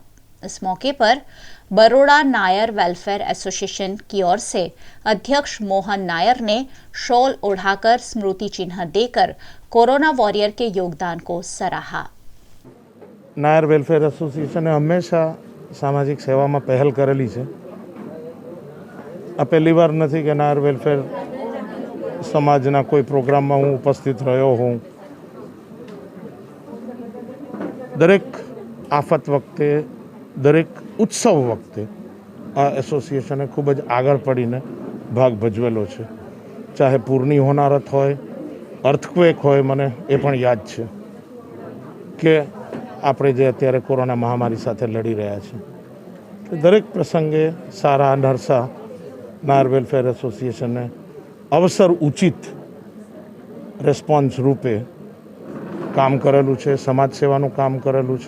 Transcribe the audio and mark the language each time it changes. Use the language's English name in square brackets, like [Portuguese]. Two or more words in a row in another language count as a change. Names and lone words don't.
[Hindi] इस मौके पर बड़ौदा नायर वेलफेयर एसोसिएशन की ओर से अध्यक्ष मोहन नायर ने शॉल ओढ़ाकर स्मृति चिन्ह देकर कोरोना वॉरियर के योगदान को सराहा। नायर वेलफेयर एसोसिएशने हमेशा सामाजिक सेवा में पहल करेली है। [Gujarati] આ પહેલી બાર નહીં કિ નાયર વેલફેયર સમાજના કોઈ પ્રોગ્રામ મેં હું ઉપસ્થિત રહ્યો હું। દરેક આફત વખતે, દરેક ઉત્સવ વખતે આ એસોસિએશને ખૂબ જ આગળ પડીને ભાગ ભજવેલો છે। ચાહે પૂરની હોનારત હોય, અર્થક્વેક હોય, મને એ પણ યાદ છે કે આપણે જે અત્યારે કોરોના મહામારી સાથે લડી રહ્યા છે। દરેક પ્રસંગે સારા નરસા નાયર વેલફેયર એસોસિએશને અવસર ઉચિત રેસ્પોન્સ રૂપે કામ કરેલું હૈ, સમાજ સેવાનું કામ કરેલું હૈ।